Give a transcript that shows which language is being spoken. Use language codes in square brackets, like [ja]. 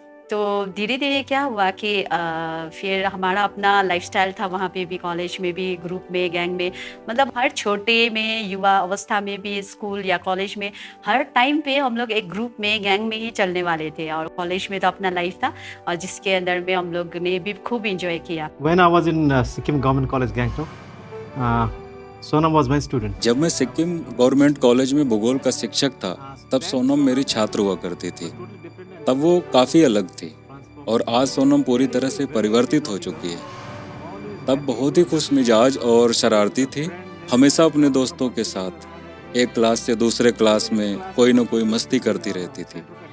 [hi] तो धीरे धीरे क्या हुआ कि फिर हमारा अपना लाइफस्टाइल था वहाँ पे भी, कॉलेज में भी, ग्रुप में, गैंग में, मतलब हर छोटे में, युवा अवस्था में भी, स्कूल या कॉलेज में, हर टाइम पे हम लोग एक ग्रुप में, गैंग में ही चलने वाले थे। और कॉलेज में तो अपना लाइफ था और जिसके अंदर में हम लोग ने भी खूब इंजॉय किया। [en] When I was in Sikkim Government College Gangtok, Sonam was my student. [hi] जब मैं सिक्किम गवर्नमेंट कॉलेज में भूगोल का शिक्षक था, तब सोनम मेरी छात्र हुआ करती थी। तब वो काफ़ी अलग थी और आज सोनम पूरी तरह से परिवर्तित हो चुकी है। तब बहुत ही खुश मिजाज और शरारती थी, हमेशा अपने दोस्तों के साथ एक क्लास से दूसरे क्लास में कोई न कोई मस्ती करती रहती थी।